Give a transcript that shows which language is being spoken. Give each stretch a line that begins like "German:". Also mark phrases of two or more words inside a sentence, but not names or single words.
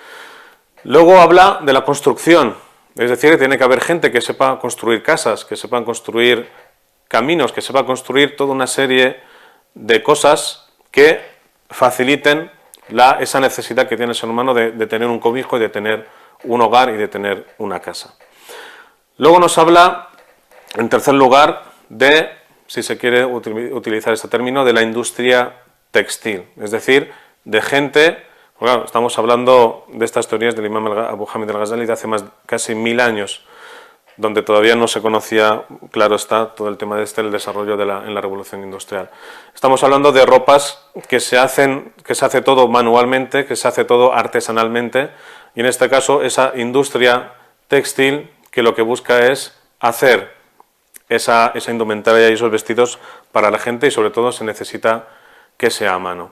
Spanish: Luego habla de la construcción, es decir, que tiene que haber gente que sepa construir casas, que sepan construir caminos, que sepa construir toda una serie de cosas que faciliten esa necesidad que tiene el ser humano de tener un cobijo y de tener un hogar y de tener una casa. Luego nos habla, en tercer lugar, de, si se quiere utilizar este término, de la industria textil, es decir, de gente, bueno, estamos hablando de estas teorías del imam Abu Hamid al-Ghazali de hace casi 1000 años, donde todavía no se conocía, claro está, todo el tema de el desarrollo en la revolución industrial. Estamos hablando de ropas que se hace todo manualmente, que se hace todo artesanalmente, y en este caso esa industria textil que lo que busca es hacer esa indumentaria y esos vestidos para la gente y sobre todo se necesita que sea a mano.